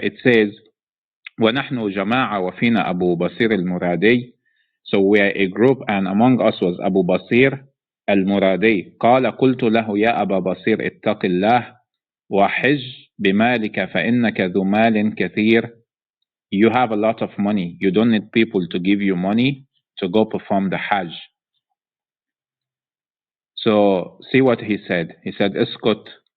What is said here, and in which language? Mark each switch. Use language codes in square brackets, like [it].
[en] It says, [ar] ونحن جماعة وفينا أبو بصير المرادي. [en] So we are a group, and among us was Abu Basir al-Muradi. [ar] قال قلت له يا أبا بصير اتق الله وحج بمالك فإنك ذو مال كثير. [en] You have a lot of money. You don't need people to give you money to go perform the Hajj. So see what he said. He said, اسكت.